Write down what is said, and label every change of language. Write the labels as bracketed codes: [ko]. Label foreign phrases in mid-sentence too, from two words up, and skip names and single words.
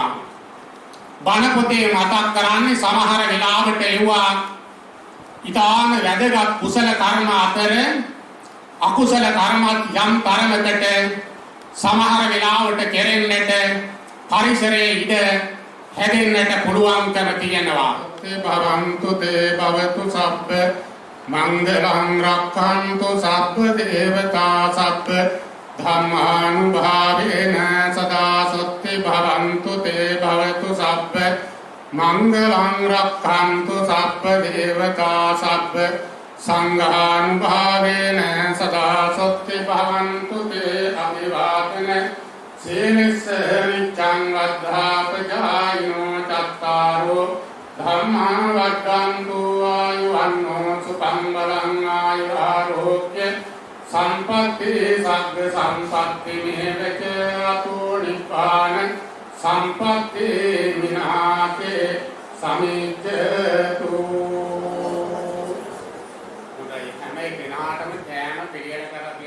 [si] බණ පොතේ මතක් කරන්නේ සමහර වෙලාවට එවුවා ඊටාම වැදගත් කුසල කර්ම අතර අකුසල කර්ම යම් තරමකට සමහර වෙලාවට කෙරෙන්නට පරිසරයේ ඉඩ හැදෙන්නට පුළුවන්කම තියෙනවා. [pi] තේ භවන්තු තේ භවතු සබ්බ මංගලං රක්ඛන්තු සබ්බ දේවතා සබ්බ ධම්මානුභාවේන සදා සොත්ති භවන්තු තේ භවතු සබ්බ මංගලං රක්ඛන්තු සබ්බ දේවතා සබ්බ සංඝානුභාවේන සදා සොත්ති භවන්තු තේ අභිවාදන සීලස්ස නිච්ඡං වද්ධාපජායනෝ චත්තාරෝ ධම්මා වද්දන්තු ආයුවන්නෝ සුඛං බලං ආයුරෝග්‍ය සම්පත්ති සග්ග සම්පත්ති මේවච අතෝ නිපාන සම්පත්ති විනාතේ සමිච්ඡතු. [si] උදයි හැම කෙනාටම කෑම පිළියෙල කර